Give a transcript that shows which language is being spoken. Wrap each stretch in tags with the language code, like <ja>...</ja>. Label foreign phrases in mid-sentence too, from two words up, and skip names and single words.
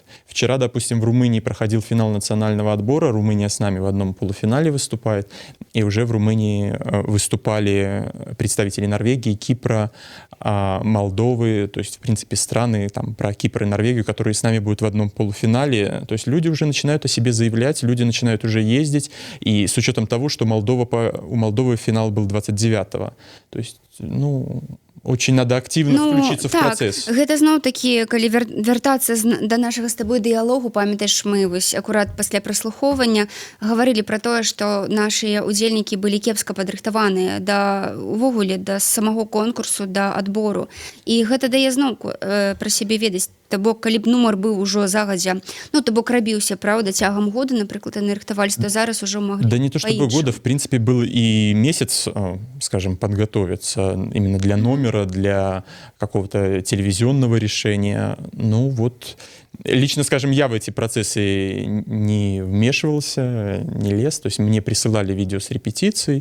<ru>Вчера, допустим, в Румынии проходил финал национального отбора, Румыния с нами в одном полуфинале выступает, и уже в Румынии выступали представители Норвегии, Кипра, Молдовы, то есть, в принципе, страны, там, про Кипр и Норвегию, которые с нами будут в одном полуфинале. То есть люди уже начинают о себе заявлять, люди начинают уже ездить, и с учетом того, что у Молдовы финал был 29-го. То есть, очень надо активно включиться в так, процесс.</ru> <be>гэта зноў-такі, калі вяртацца да нашага з табой дыялогу, памятаеш, мы вось акурат пасля праслухоўвання гаварылі пра тое, што нашыя удзельнікі былі кепска падрыхтаваныя увогуле да самого конкурсу, да адбору. І гэта дае зноў пра сябе ведаць. То бок, калі б нумар быў ужо загадзя, то бок рабіўся, правда, цягам года, напрыклад, яны рыхтаваліся, то зараз ужо маглі</be> <ru>Да не то чтобы года, в принципе, был и месяц, скажем, подготовиться именно для номера, для какого-то телевизионного решения. Ну вот, лично, скажем, я в эти процессы не вмешивался, не лез, то есть мне присылали видео с репетицией.</ru>